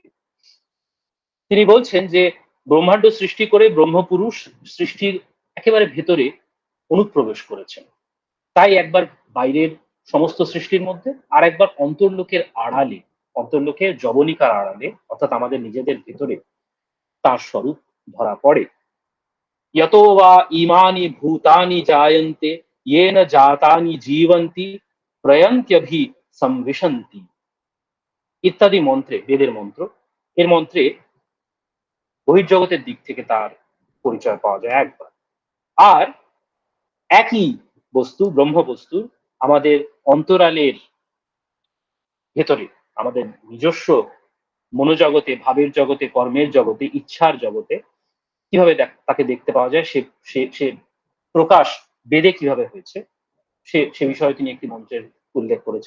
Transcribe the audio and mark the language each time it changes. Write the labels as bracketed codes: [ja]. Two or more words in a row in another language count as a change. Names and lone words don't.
[bn] তিনি বলছেন যে ব্রহ্মাণ্ড সৃষ্টি করে ব্রহ্মপুরুষ সৃষ্টির একেবারে ভেতরে অনুপ্রবেশ করেছেন। তাই একবার বাইরের সমস্ত সৃষ্টির মধ্যে, আর একবার অন্তর্লোকের আড়ালে, অন্তর্লোকের জবনিকার আড়ালে, অর্থাৎ আমাদের নিজেদের ভেতরে তার স্বরূপ ধরা পড়ে। [sa] यतो वा इमानि भूतानि जायन्ते येन जातानि जीवन्ति प्रयन्त्यभि संविशन्ति [bn] ইত্যাদি মন্ত্রে, বেদের মন্ত্র, এর মন্ত্রে বহির্জগতের দিক থেকে তার পরিচয় পাওয়া যায় একবার। আর একই বস্তু, ব্রহ্ম বস্তু, আমাদের অন্তরালের ভেতরে, আমাদের নিজস্ব মনোজগতে, ভাবের জগতে, কর্মের জগতে, ইচ্ছার জগতে কিভাবে তাকে দেখতে পাওয়া যায়, সে সে সে প্রকাশ বেদে কিভাবে হয়েছে, সে বিষয়ে তিনি একটি মন্ত্রের উল্লেখ করেছেন।